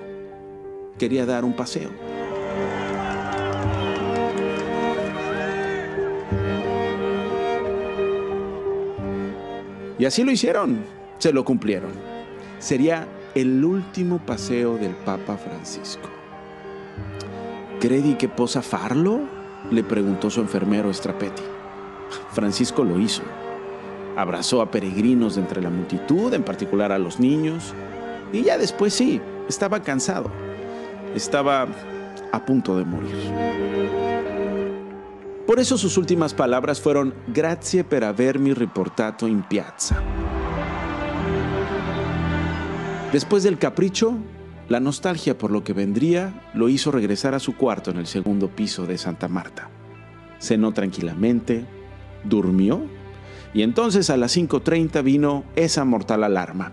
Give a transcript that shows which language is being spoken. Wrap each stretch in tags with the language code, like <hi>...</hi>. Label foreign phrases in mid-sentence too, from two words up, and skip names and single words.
<es>Quería dar un paseo. Y así lo hicieron. Se lo cumplieron. Sería el último paseo del Papa Francisco.</es> <it>¿Credi che possa farlo?,</it> <es>le preguntó su enfermero Strapetti. Francisco lo hizo. Abrazó a peregrinos de entre la multitud, en particular a los niños. Y ya después sí, estaba cansado. Estaba a punto de morir. Por eso sus últimas palabras fueron:</es> <it>grazie per avermi riportato in piazza.</it> <es>Después del capricho, la nostalgia por lo que vendría lo hizo regresar a su cuarto en el segundo piso de Santa Marta. Cenó tranquilamente, durmió, y entonces a las 5:30 vino esa mortal alarma.</es>